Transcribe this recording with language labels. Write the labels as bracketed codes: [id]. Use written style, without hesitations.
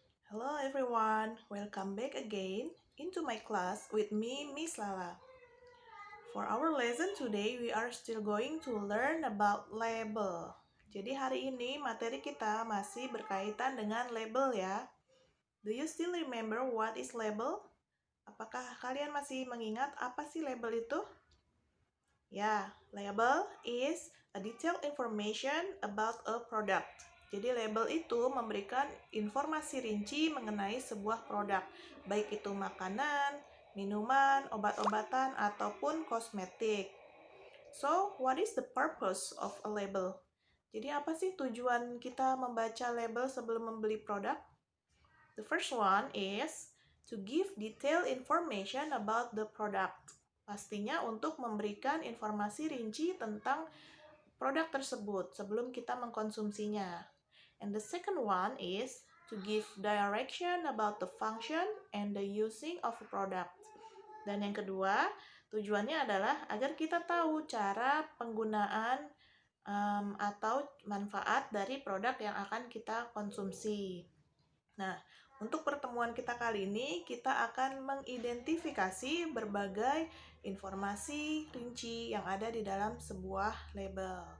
[en] Hello everyone, welcome back again into my class with me, Miss Lala. For our lesson today, we are still going to learn about label. [id] Jadi hari ini materi kita masih berkaitan dengan label ya. [en] Do you still remember what is label? [id] Apakah kalian masih mengingat apa sih label itu? [en] Ya, label is a detailed information about a product. [id] Jadi label itu memberikan informasi rinci mengenai sebuah produk, baik itu makanan, minuman, obat-obatan, ataupun kosmetik. [en] So, what is the purpose of a label? [id] Jadi apa sih tujuan kita membaca label sebelum membeli produk? [en] The first one is to give detailed information about the product. [id] Pastinya untuk memberikan informasi rinci tentang produk tersebut sebelum kita mengkonsumsinya. [en] And the second one is to give direction about the function and the using of a product. [id] Dan yang kedua, tujuannya adalah agar kita tahu cara penggunaan atau manfaat dari produk yang akan kita konsumsi. Nah, untuk pertemuan kita kali ini, kita akan mengidentifikasi berbagai informasi rinci yang ada di dalam sebuah label.